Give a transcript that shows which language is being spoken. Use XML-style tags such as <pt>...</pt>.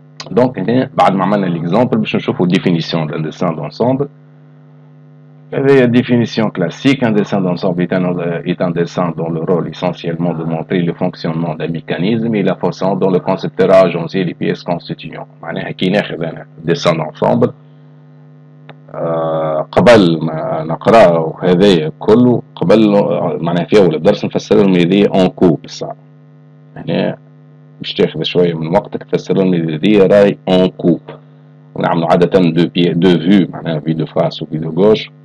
<ar>دونك هنا بعد ما عملنا l'exemple باش نشوفوا</ar> <fr>définition d'un dessin d'ensemble. La définition classique: un dessin d'ensemble est un dessin dont le rôle essentiellement de montrer le fonctionnement d'un mécanisme et la façon dont le concepteur a agencé les pièces constituantes.</fr> <ar>معناها كي ناخذ انا dessin d'ensemble قبل ما نقراه هذايا كله، قبل معناها في اول الدرس نفسر لهم هذايا اون كوب الساعة. هنا باش تاخذ شوية من وقتك تفسر لهم هذايا راي اون كوب، ونعملوا عادة دو فيو، معناها في دو فاس وفي دو غوش.</ar>